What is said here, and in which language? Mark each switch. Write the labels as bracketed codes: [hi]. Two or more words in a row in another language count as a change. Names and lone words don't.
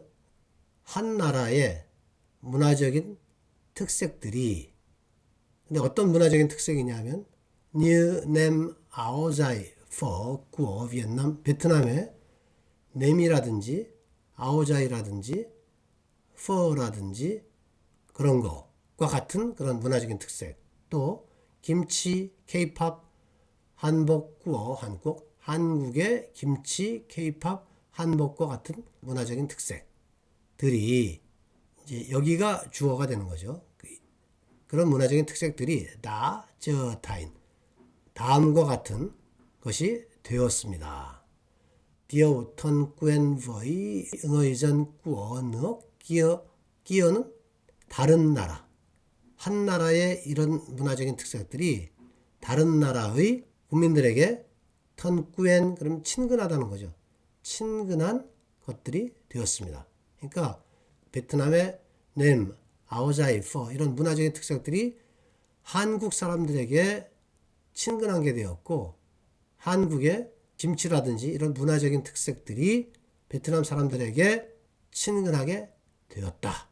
[ko] 한 나라의 문화적인 특색들이 근데 어떤 문화적인 특색이냐면 [vi] như nem áo dài phở của Việt Nam [ko] 베트남의 nem이라든지 아오자이라든지 퍼라든지 그런 것과 같은 그런 문화적인 특색 또 김치, 케이팝, 한복구어, 한국의 김치, 케이팝, 한복과 같은 문화적인 특색들이 이제 여기가 주어가 되는 거죠. 그런 문화적인 특색들이 다음과 같은 것이 되었습니다. [vi] Điều thân quen với người dân của nước [ko] 끼어는 다른 나라. 한 나라의 이런 문화적인 특색들이 다른 나라의 국민들에게 [vi] thân quen [ko] 그럼 친근하다는 거죠. 친근한 것들이 되었습니다. 그러니까 베트남의 nem, 아오자이, 퍼 이런 문화적인 특색들이 한국 사람들에게 친근한 게 되었고 한국의 김치라든지 이런 문화적인 특색들이 베트남 사람들에게 친근하게 되었다.